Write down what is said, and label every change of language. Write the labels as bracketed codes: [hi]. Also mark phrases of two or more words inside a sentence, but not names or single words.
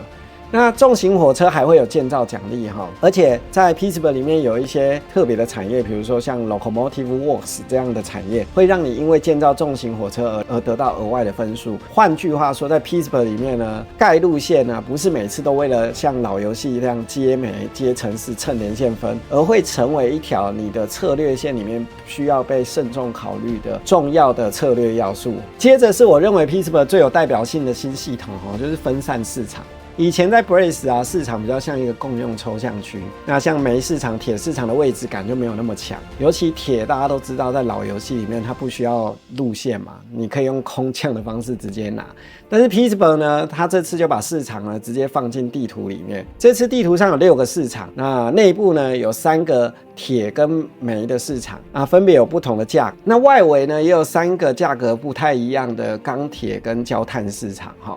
[zh] 那重型火車還會有建造獎勵哈，而且在 Peacekeeper 裡面有一些特別的產業，比如說像 Locomotive Works 這樣的產業，會讓你因為建造重型火車而得到額外的分數。換句話說，在 Peacekeeper 裡面呢，蓋路線呢，不是每次都為了像老遊戲一樣接美、接城市、蹭連線分，而會成為一條你的策略線裡面需要被慎重考慮的重要的策略要素。接着是我認為 Peacekeeper 最有代表性的新系統哈，就是分散市場。以前在 Brace 啊，市場比較像一個共用抽象區，那像煤市场、鐵市場的位置感就沒有那麼強。尤其鐵大家都知道，在老遊戲裡面它不需要路線嘛，你可以用空降的方式直接拿。但是 Peacekeeper 呢，它這次就把市場呢直接放進地圖裡面。這次地圖上有6個市場，那內部呢有3個鐵跟煤的市場啊，分別有不同的價格。那外圍呢也有3個價格不太一樣的鋼鐵跟焦炭市場哈。